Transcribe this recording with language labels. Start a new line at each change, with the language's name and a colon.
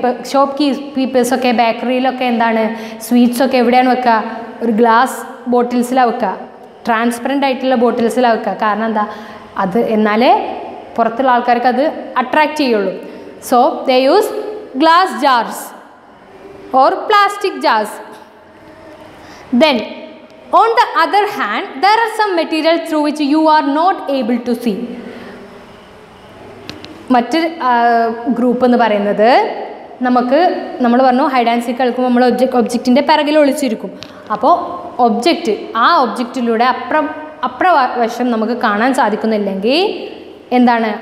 Malayalam: ഷോപ്കീപ്പേഴ്സ് ഒക്കെ ബേക്കറിയിലൊക്കെ എന്താണ് സ്വീറ്റ്സ് ഒക്കെ എവിടെയാണ് വെക്കുക? ഒരു ഗ്ലാസ് ബോട്ടിൽസിലാണ് വെക്കുക, ട്രാൻസ്പെറൻ്റ് ആയിട്ടുള്ള ബോട്ടിൽസിലാണ് വെക്കുക. കാരണം എന്താ? അത് എന്നാലേ പുറത്തുള്ള ആൾക്കാർക്ക് അത് അട്രാക്റ്റ് ചെയ്യുള്ളൂ.
English: So they use glass jars or plastic jars. Then on the other hand, there are some materials through which you are not able to see.
Malayalam: മറ്റൊരു ഗ്രൂപ്പ് എന്ന് പറയുന്നത് നമ്മൾ പറഞ്ഞു ഹൈഡ് ആൻഡ് സീക്ക് കളിക്കുമ്പോൾ നമ്മൾ ഒബ്ജക്റ്റിൻ്റെ പിറകിൽ ഒളിച്ചിരിക്കും. അപ്പോൾ ആ ഒബ്ജക്റ്റിലൂടെ അപ്രവശം നമുക്ക് കാണാൻ സാധിക്കുന്നില്ലെങ്കിൽ എന്താണ്?